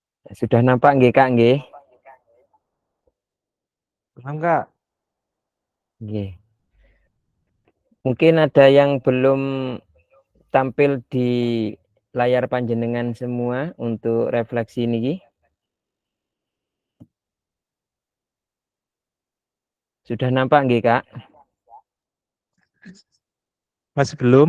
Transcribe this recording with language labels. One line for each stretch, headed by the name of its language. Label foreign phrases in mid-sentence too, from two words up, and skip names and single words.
Indonesian: Sudah nampak nggih Kak nggih? Paham Kak? Nggih. Mungkin ada yang belum tampil di layar panjenengan semua untuk refleksi niki. Sudah nampak nggih Kak? Masih belum?